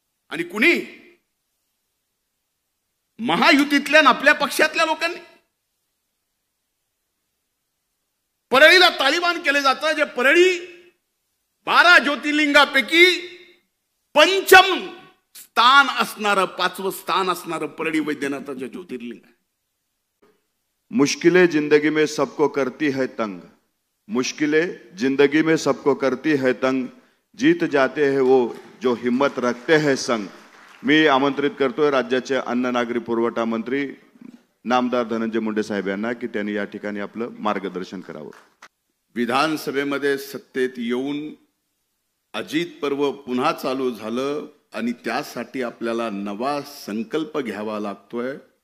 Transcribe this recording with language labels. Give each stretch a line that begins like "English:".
Marathi: आणि कुणी महायुतीतल्या आपल्या पक्षातल्या लोकांनी परळीला तालिबान केले जातं, जे परळी 12 ज्योतिर्लिंगापैकी पंचम स्थान असणारं, 5वं स्थान असणारं परळी वैद्यनाथाचं ज्योतिर्लिंग आहे.
Hindi: मुश्किलें जिंदगी में सबको करती है तंग, मुश्किलें जिंदगी में सबको करती है तंग, जीत जाते हैं वो जो हिम्मत रखते हैं संग.
Marathi: मी आमंत्रित करतोय राज्याचे अन्न नागरी पुरवठा मंत्री नामदार धनंजय मुंडे साहेब यांना की त्यांनी या ठिकाणी आपलं मार्गदर्शन करावं. विधानसभेमध्ये सत्तेत येऊन अजित पर्व पुन्हा चालू झालं आणि त्यासाठी आपल्याला नवा संकल्प घ्यावा लागतोय.